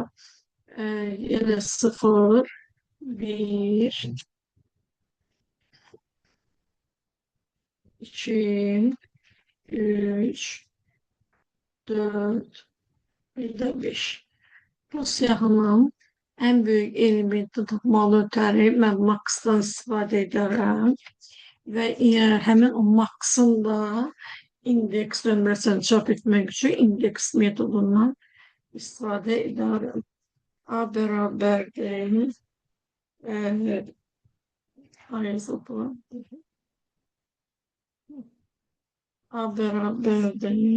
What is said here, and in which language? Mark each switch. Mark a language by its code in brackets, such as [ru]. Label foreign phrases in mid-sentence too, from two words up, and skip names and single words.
[tr] Yine 0, 1, 2, 3, 4, bir de 5. [az] Bu siyahının [tr] en büyük [az] elementi tutmalı ötəri mən maxdan istifadə edərəm və həmin o maxın da indeks nömrəsini çap etmək üçün indeks metodundan istifadə edərəm. A bərabərdir. [tr] A beraberdir.